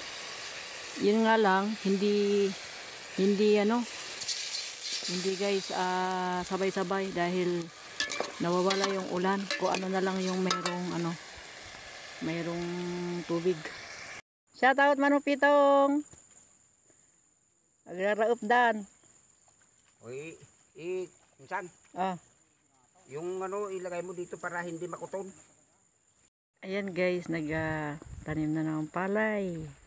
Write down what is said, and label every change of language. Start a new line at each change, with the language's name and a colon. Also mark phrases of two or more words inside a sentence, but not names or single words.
Filipino: Yun nga lang, hindi guys sabay-sabay dahil nawawala yung ulan. Kung ano na lang yung mayroong tubig.
English: Shout out
Filipino: Manong Pitong. Agra-raop dan. Oy, minsan, yung ilagay mo dito para hindi makuton. Ayan guys, nagtanim na ng palay.